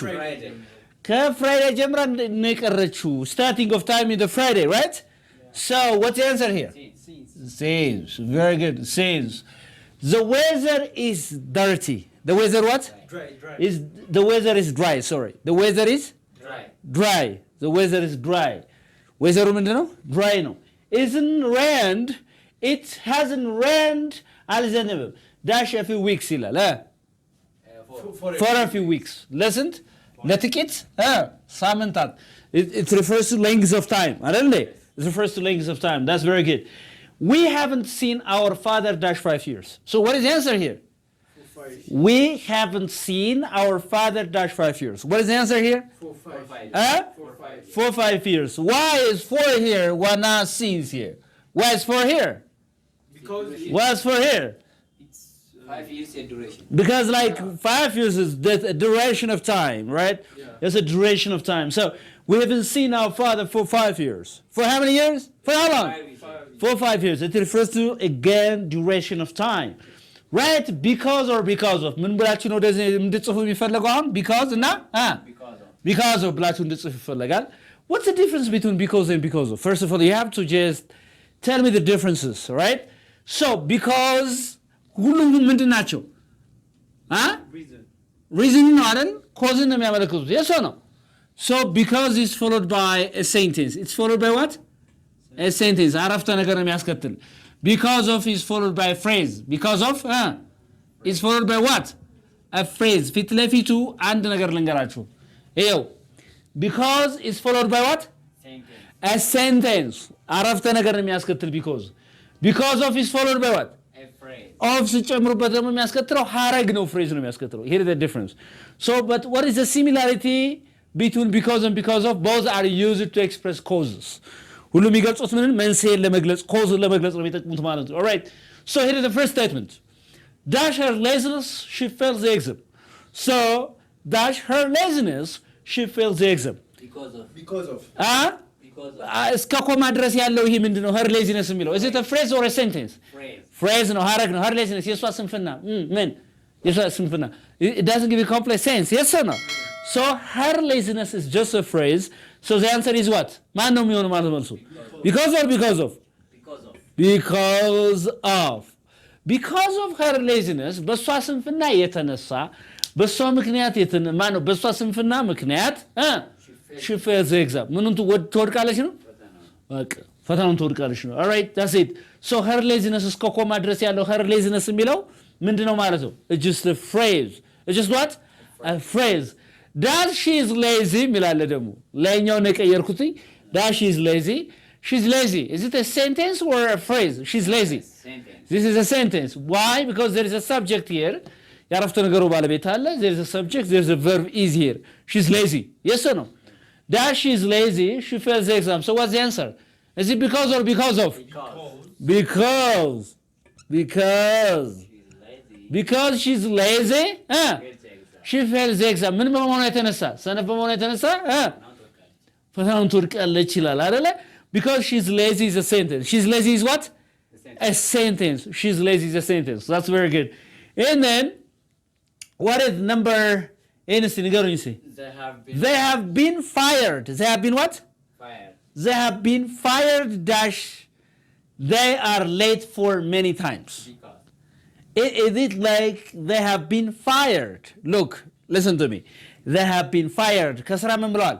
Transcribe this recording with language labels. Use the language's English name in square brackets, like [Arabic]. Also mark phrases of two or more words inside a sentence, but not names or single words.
[Amharic] ከፍራይዴይ ጀምራ ነው የቀረችው. [English] Starting of time in the Friday, right? So what's the answer here? Since. Very good. Since. The weather is dirty. The weather what? Dry. Is the weather is dry. Sorry. The weather is Dry. The weather is dry. Weather [Amharic] ምንድን ነው? [English] Dry ነው. Isn't rained. It hasn't rained. አልዘነበም. Dash a few weeks ይላል. For a few weeks. Listen. [Amharic] ለጥቂት ሳምንታት. [English] It refers to length of time. [Amharic] አይደል? [English] It refers to length of time. That's very good. We haven't seen our father dash 5 years. So what is the answer here? We haven't seen our father dash 5 years. What is the answer here? 4, 5 years. Why is 4 here? Why not since here? Why is 4 here? Because Why is 4 here? it's 5 years in duration. Because like 5 years is a duration of time, right? Yeah. It's a duration of time. So we haven't seen our father for 5 years. For how many years? For how long? 5 years. For 5 years. It refers to, again, duration of time. Right? Because or because of. [Amharic] ምን ብላችሁ ነው እንደዚህ እንድጽፉ የሚፈልገው አሁን? [English] Because እና because of [Amharic] ብላችሁ እንድጽፉ ይፈልጋል። [English] What's the difference between because and because of? First of all, you have to just tell me the differences, right? So, because [Amharic] ሁሉም ምንድን ናቸው? [English] Reason [Amharic] ነው አይደል? [English] Cause [Amharic] ነው የሚያመለክቱት። [English] Yes or no? So, because is followed by a sentence. It's followed by what? A sentence. [Amharic] አረፍተ ነገር ነው የሚያስከትል. [English] Because of is followed by a phrase. Because of is followed by what? A phrase. [Amharic] ፊት ለፊቱ አንድ ነገር ልንገራችሁ። ይኸው [English] because is followed by what? A sentence. [Amharic] አረፍተ ነገር ነው የሚያስከትል [English] because of is followed by what? A phrase. [Amharic] Of ሲጨምሩበት ደግሞ የሚያስከትለው ሐረግ ነው phrase ነው የሚያስከትለው. [English] Here is the difference. So but what is the similarity between because and because of? Both are used to express causes. [Amharic] ሁሉም የሚገልጹት ምንን መንስኤን ለመግለጽ ኮዝን ለመግለጽ ነው የሚጠቅሙት ማለት ነው። Alright. [English] So here is the first statement. Dash her laziness, she fails the exam. So dash her laziness, she fails the exam. Because of. [Amharic] እስከ ኮማ ድረስ ያለው ይሄ ምንድነው? [English] her laziness የሚለው is it a phrase or a sentence? Phrase [Amharic] ነው ሐረግ ነው. [English] her laziness [Amharic] የሷ ስንፍና ምን የሷ ስንፍና [English] it doesn't give a complex sense. Yes or no? So her laziness is just a phrase. So the answer is what? [Amharic] ማን ነው የሚሆነው ማለት መልሱ? [English] Because or because of? Because of her laziness [Amharic] በሷ ስንፍና የተነሳ በሷ ምክንያት ማነው በሷ ስንፍና ምክንያት [English] she fails the exam. [Amharic] ምኑን ትወድቃለች ነው? በቃ ፈተናውን ትወድቃለች ነው. [English] All right, that's it. So her laziness [Amharic] እስከ ኮማ ድረስ ያለው [English] her laziness [Amharic] የሚለው ምንድነው ማለት ነው? [English] It's just a phrase. It's just what? A phrase. That she is lazy [Amharic] ሚላለ ደግሞ ለኛው ነው የቀየርኩት. [English] That she is lazy. She's lazy. Is it a sentence or a phrase? She's lazy. This is a sentence. Why? Because there is a subject here. [Amharic] ያረፍተ ነገሩ ባለቤት አለ. [English] There is a subject. There is a verb is here. She's lazy. Yes or no? That she is lazy. She fails the exam. So what's the answer? Is it because or because of? Because she's lazy. She fails the exam. [Amharic] ምን በመሆኑ የተነሳ ሰነፍ በመሆኑ የተነሳ ፈተናውን ትወድቃለች ይላል አይደለ? [English] Because she's lazy is a sentence. She's lazy is what? A sentence. She's lazy is a sentence. That's very good. And then what is number NC [Amharic] ንገሩኝ እስኪ. [English] They have been fired. They have been what? Fired. They have been fired dash they are late for many times. Is it like they have been fired? Look, listen to me. They have been fired. [Amharic] ከስራ ምን ብለዋል?